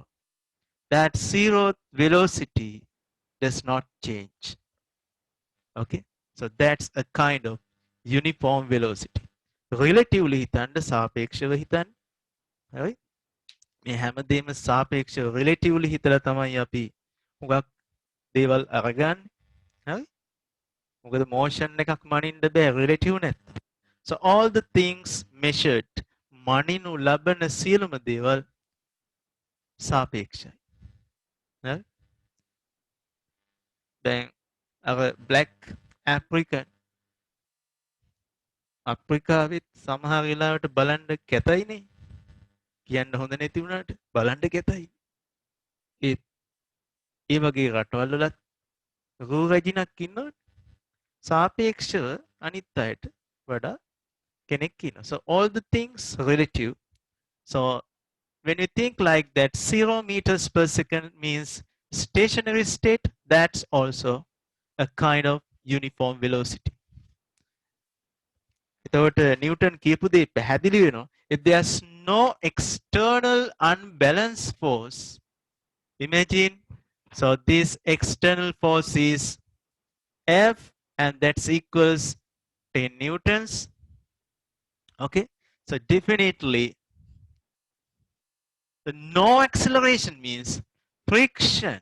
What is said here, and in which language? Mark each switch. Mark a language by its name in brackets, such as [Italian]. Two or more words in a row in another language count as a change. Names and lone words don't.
[English] That 0 velocity does not change. Okay, so that's a kind of uniform velocity. [Sinhala] Relatively හිතන්න සාපේක්ෂව හිතන්න. හරි? මේ හැමදේම සාපේක්ෂව relatively හිතලා තමයි අපි හුඟක් දේවල් අරගන්නේ. හරි? මොකද motion එකක් මනින්න බෑ relative නැත්නම්. So all the things measured මනිනු ලබන සියලුම දේවල් සාපේක්ෂයි. හරි? දැන් අර [English] black African [Sinhala] අප්‍රිකාවෙත් සමහර වෙලාවට බලන්න කැතයිනේ. කියන්න හොඳ නැති වුණාට බලන්න කැතයි. ඒ වගේ රටවල් වලත් රූ රැජිනක් ඉන්නවනේ. සාපේක්ෂව අනිත් අයට වඩා කෙනෙක් ඉන්නවා. [English] So all the things relative. So when we think like that 0 meters per second means stationary state, that's also a kind of uniform velocity. [Sinhala] එතකොට නිව්ටන් කියපු දේ පැහැදිලි වෙනවා. [English] If there's no external unbalanced force, imagine, so this external force is F and that's equals 10 newtons. Okay, so definitely the no acceleration means friction.